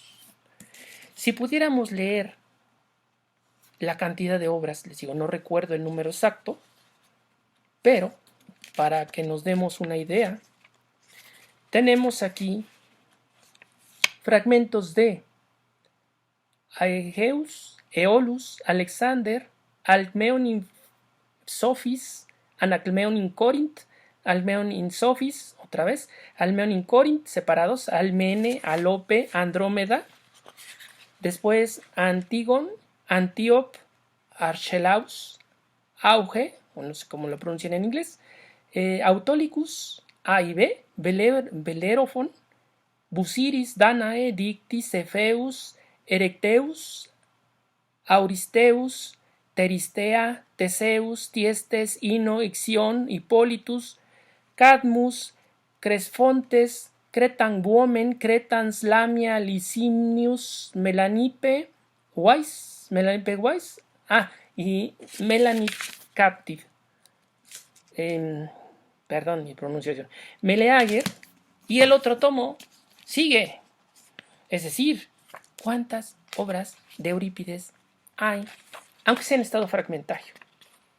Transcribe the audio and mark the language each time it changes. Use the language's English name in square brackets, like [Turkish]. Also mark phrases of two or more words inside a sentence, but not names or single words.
[Spanish] Si pudiéramos leer la cantidad de obras, les digo, no recuerdo el número exacto, pero para que nos demos una idea, tenemos aquí fragmentos de Aegeus, Eolus, Alexander, Alcmeon in Sophis, Anacleon in Corinth, Alcmeon in Sophis, otra vez, Alcmeon in Corinth, separados, Almene, Alope, Andrómeda, después Antígon, Antíope, Archelaus, Auge, o no sé cómo lo pronuncian en inglés, Autolycus, A y B, Bellerophon, Busiris, Danae, Dictis, Cepheus, Erecteus, Auristeus, Teristea, Teseus, Tiestes, Ino, Ixión, Hippolytus, Cadmus, Cresfontes, Cretanbuomen, Cretans, Lamia, Licinius, Melanippe Weiss, y Melanippe captive, perdón mi pronunciación, Meleager, y el otro tomo sigue. Es decir, ¿cuántas obras de Eurípides hay, aunque sea en estado fragmentario?